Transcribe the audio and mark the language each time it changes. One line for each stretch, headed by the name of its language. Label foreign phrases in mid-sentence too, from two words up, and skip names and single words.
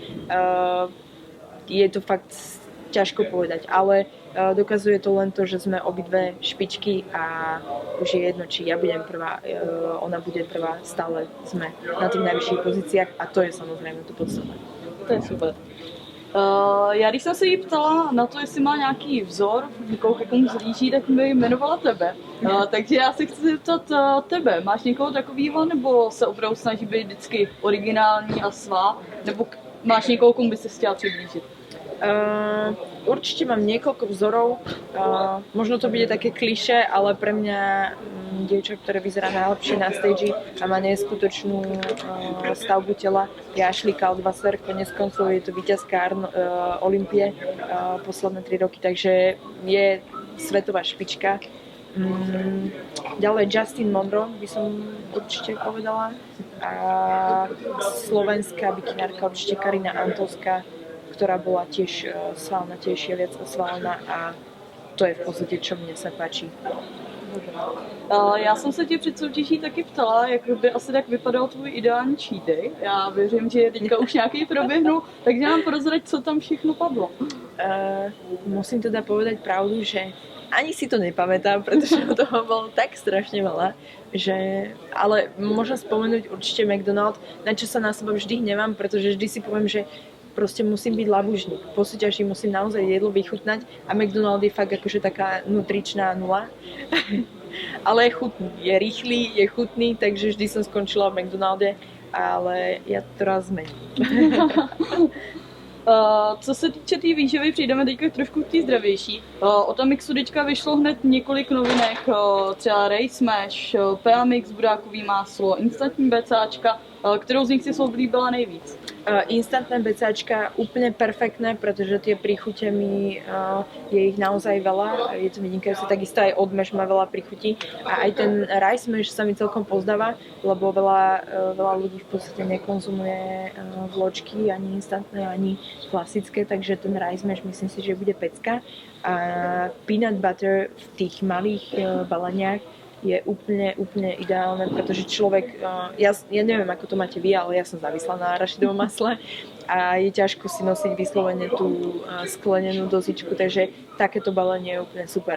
Slovak: Je to fakt ťažko povedať, ale dokazuje to len to, že sme obidve špičky a už je jedno, či ja budem prvá, ona bude prvá, stále sme na tých najvyšších pozíciách a to je samozrejme to podstatné.
Czech: To je super. Já když jsem se jí ptala na to, jestli má nějaký vzor, někoho ke komu zlíží, tak mi jmenovala tebe. Takže já se chci zeptat tebe. Máš někoho takového, nebo se opravdu snaží být vždycky originální a svá? Nebo máš někoho, komu by se chtěla přiblížit?
Slovak: Určite mám niekoľko vzorov. Možno to bude také klišé, ale pre mňa dievča, ktoré vyzerá najlepšie na stage a má neskutočnú stavbu tela, je Ashley Kaldwasser. Konec koncov je to víťazka Olympie posledné 3 roky, takže je svetová špička. Ďalej Justin Monroe by som určite povedala. A slovenská bikinárka určite Karina Antolská, ktorá bola tiež svalná, tiež je viac osvalená a to je v podstate, čo mne sa páči.
Czech: Já jsem se tě před soutěží taky ptala, jak by asi tak vypadal tvůj ideální cheat day. Já věřím, že teďka už nějaký proběhnul, takže nám prozrať, co tam všechno padlo.
Slovak: Musím teda povedať pravdu, že ani si to nepamätám, pretože toho bolo tak strašne veľa, že, ale môžem spomenúť určite McDonald's, na čo sa na seba vždy hnevám, pretože vždy si poviem, že proste musím byť labužník. Po súťaži musím naozaj jedlo vychutnať a McDonald's je fakt akože taká nutričná nula. Ale je chutný, je rýchly, je chutný, takže vždy som skončila v McDonalde, ale ja to raz zmením.
Czech: Co se týče té výživy, přijdeme teďka trošku k té zdravější. Od Amixu teďka vyšlo hned několik novinek, třeba Race Smash, PAMix, burákový máslo, instantní becáčka. Kterou z nich si oblíbila nejvíc?
Slovak: Instantné becáčka úplne perfektné, pretože tie príchute mi, je ich naozaj veľa, je to vynikajúce, takisto aj odmež má veľa príchutí a aj ten rice mash sa mi celkom pozdáva, lebo veľa ľudí v podstate nekonzumuje vločky, ani instantné, ani klasické, takže ten rice mash myslím si, že bude pecka a
English: peanut butter
Slovak: v tých malých baleniach je úplne ideálne, pretože človek, ja neviem ako to máte vy, ale ja som závislá na arašidovom masle a je ťažko si nosiť vyslovene tú sklenenú dozičku, takže takéto balenie je úplne super.